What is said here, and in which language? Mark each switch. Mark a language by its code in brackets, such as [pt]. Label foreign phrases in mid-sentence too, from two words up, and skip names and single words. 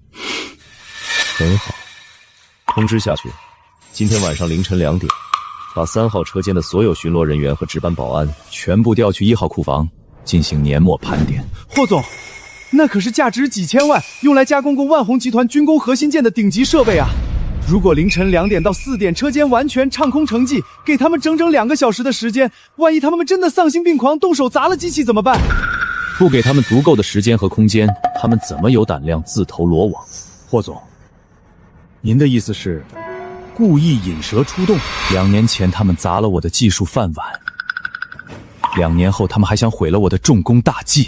[zh] 很好，通知下去，今天晚上凌晨2點，把3號車间的所有巡逻人員和值班保安全部調去1號庫房進行年末盤點。霍總，那可是價值幾千萬，用來加工万紅集團軍工核心件的頂級設備啊！如果凌晨2點到4點車間完全暢空成績，給他們整整2個小時的時間，萬一他們真的喪心病狂動手砸了機器怎麼辦？不給他們足夠的時间和空間，他们怎麼有膽量自投羅網？霍總，您的意思是故意引蛇出洞？2年前他們砸了我的技術飯碗，2年後他們還想毀了我的重工大計。